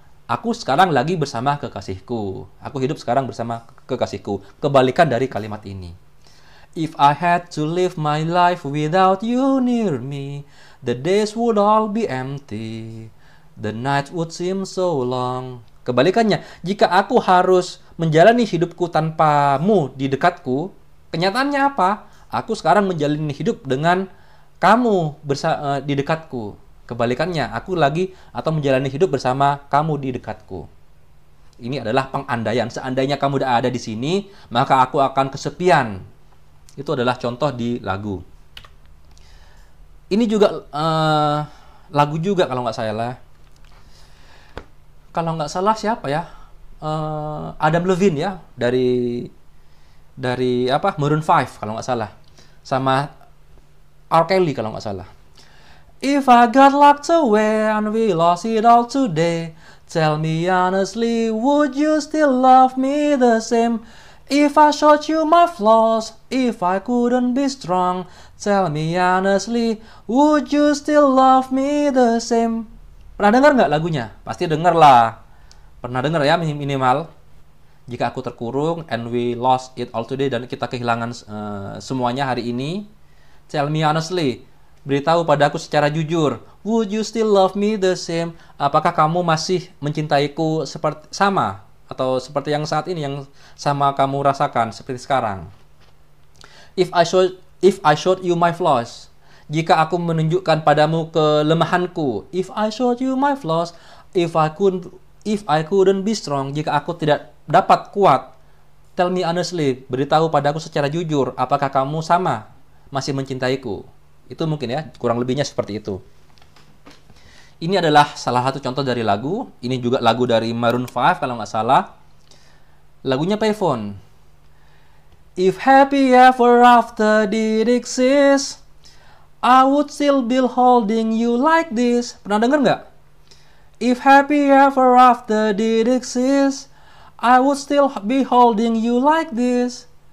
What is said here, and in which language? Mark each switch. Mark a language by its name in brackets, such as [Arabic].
[Indonesian] Aku sekarang lagi bersama kekasihku. Aku hidup sekarang bersama kekasihku. Kebalikan dari kalimat ini. [English] If I had to live my life without you near me, the days would all be empty. The night would seem so long. [Indonesian] Kebalikannya, jika aku harus menjalani hidupku tanpamu di dekatku, kenyataannya apa? Aku sekarang menjalani hidup dengan kamu di dekatku. Kebalikannya, aku lagi atau menjalani hidup bersama kamu di dekatku. Ini adalah pengandaian. Seandainya kamu tidak ada di sini, maka aku akan kesepian. Itu adalah contoh di lagu. Ini juga lagu juga kalau nggak salah. Kalau nggak salah siapa ya? Adam Levine ya, dari apa? Maroon 5 kalau nggak salah. Sama R. Kelly kalau nggak salah. [English] If I got locked away and we lost it all today, tell me honestly, would you still love me the same? If I showed you my flaws, if I couldn't be strong, tell me honestly, would you still love me the same? [Indonesian] Pernah dengar nggak lagunya? Pasti dengar lah. Pernah dengar ya minimal. Jika aku terkurung [English] and we lost it all today, [Indonesian] dan kita kehilangan semuanya hari ini, [English] tell me honestly, [Indonesian] beritahu padaku secara jujur, [English] would you still love me the same? [Indonesian] Apakah kamu masih mencintaiku seperti sama atau seperti yang saat ini, yang sama kamu rasakan seperti sekarang? [English] If I showed you my flaws, [Indonesian] jika aku menunjukkan padamu kelemahanku, [English] if I showed you my flaws, if I couldn't be strong, [Indonesian] jika aku tidak dapat kuat, [English] tell me honestly, [Indonesian] beritahu padaku secara jujur, apakah kamu sama masih mencintaiku? Itu mungkin ya, kurang lebihnya seperti itu. Ini adalah salah satu contoh dari lagu. Ini juga lagu dari Maroon 5 kalau nggak salah. Lagunya Payphone. [English] If happy ever after did exist, I would still be holding you like this. [Indonesian] Pernah dengar nggak? [English] If happy ever after did exist, I would still be holding you like this.